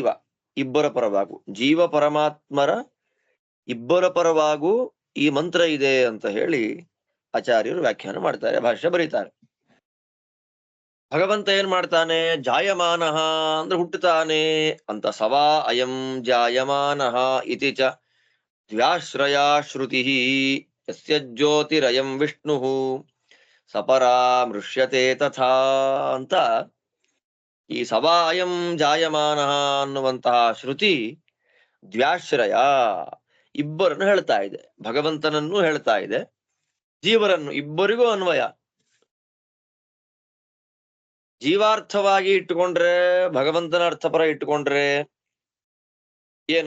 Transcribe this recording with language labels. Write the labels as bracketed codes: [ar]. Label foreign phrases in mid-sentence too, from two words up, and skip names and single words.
[kn] ಇಬ್ಬರ ಪರವಾಗೂ, ಜೀವ ಪರಮಾತ್ಮರ ಇಬ್ಬರ ಪರವಾಗೂ ಈ ಮಂತ್ರ ಇದೆ ಅಂತ ಹೇಳಿ ಆಚಾರ್ಯರು ವ್ಯಾಖ್ಯಾನ ಮಾಡ್ತಾರೆ, ಭಾಷ್ಯ ಬರೀತಾರೆ. ಭಗವಂತ ಏನ್ ಮಾಡ್ತಾನೆ? ಜಾಯಮಾನಃ ಅಂದ್ರೆ ಹುಟ್ಟುತ್ತಾನೆ ಅಂತ. [sa] ಸವಾ ಅಯಂ ಜಾಯಮಾನಃ ಇತಿ ಚ ದ್ವ್ಯಾಶ್ರಯಾ ಶ್ರುತಿ ಯಸ್ಯ ಜ್ಯೋತಿರಯಂ ವಿಷ್ಣು ಸಪರಾಮೃಷ್ಯತೆ ತಥಾ [kn] ಅಂತ ಈ ಸವಾ ಅಯಂ ಜಾಯಮಾನಃ ಅನ್ನುವಂತಹ ಶ್ರುತಿ ದ್ವ್ಯಾಶ್ರಯ, ಇಬ್ಬರನ್ನು ಹೇಳ್ತಾ ಇದೆ. ಭಗವಂತನನ್ನು ಹೇಳ್ತಾ ಇದೆ, ಜೀವರನ್ನು, ಇಬ್ಬರಿಗೂ ಅನ್ವಯ. ಜೀವಾರ್ಥವಾಗಿ ಇಟ್ಟುಕೊಂಡ್ರೆ, ಭಗವಂತನ ಅರ್ಥಪರ ಇಟ್ಟುಕೊಂಡ್ರೆ ಏನು?